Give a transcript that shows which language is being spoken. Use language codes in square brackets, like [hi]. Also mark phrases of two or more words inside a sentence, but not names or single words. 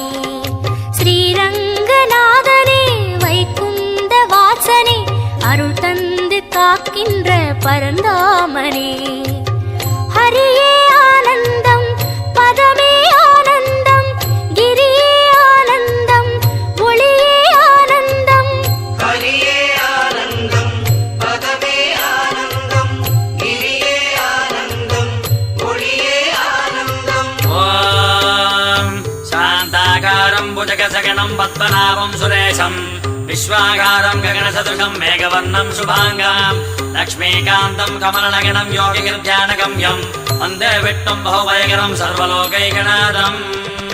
[ta] ஸ்ரீரங்கநாதனே வைகுந்த வாசனே அருள் தந்து காக்கின்ற பரந்தாமனே ஹரியே ஆனந்தம் பதமே ஆனந்தம் கிரியே ஆனந்தம் ஒளியே ஆனந்தம் ஹரியே ஆனந்தம் பதமே ஆனந்தம் கிரியே ஆனந்தம் ஒளியே [sa] भुजगसगणं पद्मनाभं सुरेशं विश्वागारं गगनसदृशं मेघवर्णं शुभाङ्गां लक्ष्मीकान्तं कमलनगणं योगिगिर्ध्यानगम्यं वन्दे विष्णुं बहुभयकरं सर्वलोकैकनाथम्